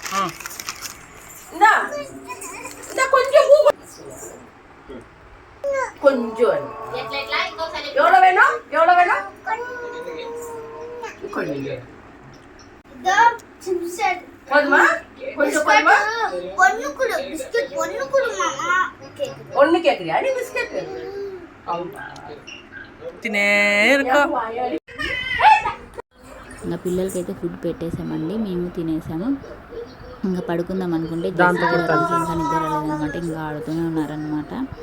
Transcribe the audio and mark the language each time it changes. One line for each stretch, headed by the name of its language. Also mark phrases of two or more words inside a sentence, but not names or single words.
Tamil: கொஞ்சம் எவ்வளவு வேணும் போதுமா கொஞ்சம் போதுமா ஒண்ணு கேக்குறியா நீ பிஸ்கட்
Telugu: తినే ఇరుకో. ఇంకా పిల్లలకైతే ఫుడ్ పెట్టేసామండి. మేము తినేసాము. ఇంకా పడుకుందాం అనుకుంటే ఇంకా నిద్ర రాలేదనమాట. ఇంకా ఆడుతూనే ఉన్నారనమాట.